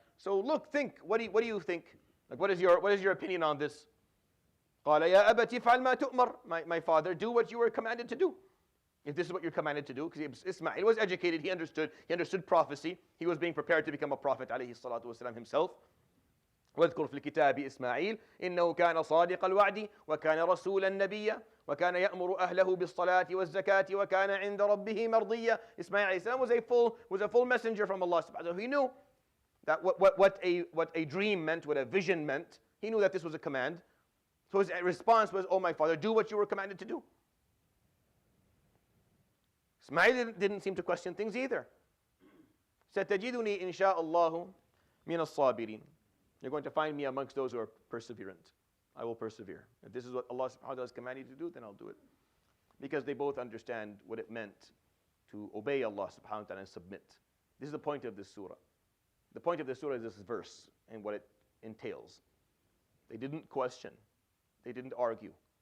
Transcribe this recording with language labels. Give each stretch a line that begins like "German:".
English: So look, think, what do you think? Like, what is your opinion on this?
Arabic: قَالَ يَا أَبَتِ فَعَلْ مَا تُؤْمَرْ.
English: My father, do what you were commanded to do. If this is what you're commanded to do, because Ismail was educated, he understood prophecy. He was being prepared to become a prophet, alayhi salatu wasalam, himself.
Arabic: واذكر في الكتاب إسماعيل إنه كان صادق الوعد وكان رسولا نبيا وكان يأمر أهله بالصلاة والزكاة وكان عند ربه مرضيا.
English: Ismail alayhi salam was a full messenger from Allah subhanahu wa ta'ala. He knew that what a dream meant, what a vision meant. He knew that this was a command. So his response was, oh my father, do what you were commanded to do. Ismail didn't seem to question things either.
Arabic: ستجدني إن شاء الله من الصابرين.
English: You're going to find me amongst those who are perseverant. I will persevere. If this is what Allah subhanahu wa ta'ala has commanded you to do, then I'll do it. Because they both understand what it meant to obey Allah subhanahu wa ta'ala and submit. This is the point of this surah. The point of this surah is this verse and what it entails. They didn't question. They didn't argue.